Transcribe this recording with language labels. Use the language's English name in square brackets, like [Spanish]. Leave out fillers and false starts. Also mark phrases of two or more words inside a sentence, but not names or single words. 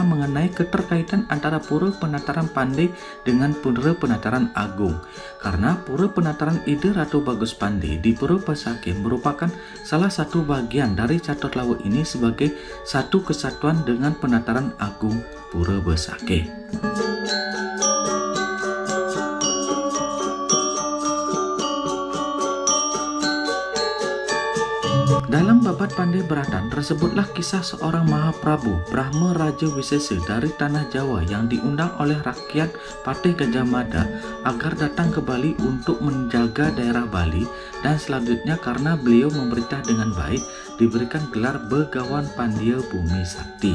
[Indonesian] mengenai keterkaitan antara Pura Penataran Pandey dengan Pura Penataran Agung, karena Pura Penataran Ida Ratu Bagus Pandey di Pura Besakeh merupakan salah satu bagian dari Catur Lawa ini sebagai satu kesatuan dengan Penataran Agung Pura Besakeh. Dalam Babad Pandey Beratan tersebutlah kisah seorang Mahaprabu Brahma Raja Wisesa dari tanah Jawa yang diundang oleh rakyat Patih Gajah Mada agar datang ke Bali untuk menjaga daerah Bali, dan selanjutnya karena beliau memerintah dengan baik diberikan gelar Begawan Pandya Bumi Sakti.